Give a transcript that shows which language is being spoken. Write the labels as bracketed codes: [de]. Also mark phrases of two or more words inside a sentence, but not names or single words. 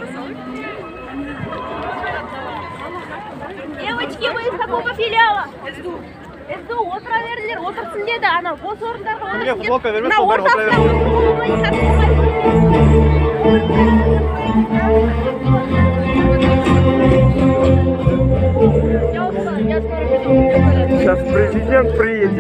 [ru] Девочки, вы из какого филиала? [kk] СДУ, отыра беріңдер, отырсын деді, ана бос орындарға отырсын деді. Мына [ru] Сейчас президент приедет.